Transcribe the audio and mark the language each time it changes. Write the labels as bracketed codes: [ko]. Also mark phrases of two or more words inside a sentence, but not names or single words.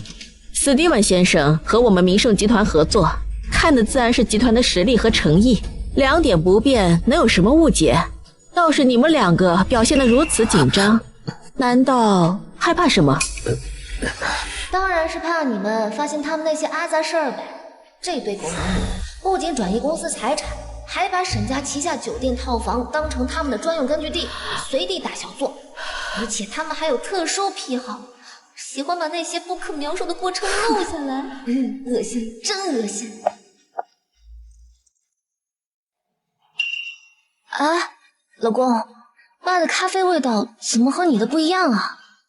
[zh] 斯蒂文先生和我們明盛集團合作，看的自然是集團的實力和誠意，兩點不變，能有什麼誤解？倒是你們兩個表現得如此緊張，難道害怕什麼？當然是怕你們發現他們那些阿雜事兒唄。這對狗男女不僅轉移公司財產，還把沈家旗下酒店套房當成他們的專用根據地，隨地大小作，而且他們還有特殊癖好。喜歡把那些不可描述的過程錄下來，惡心，真惡心！啊， 老公，爸的咖啡味道怎么和你的不一样啊？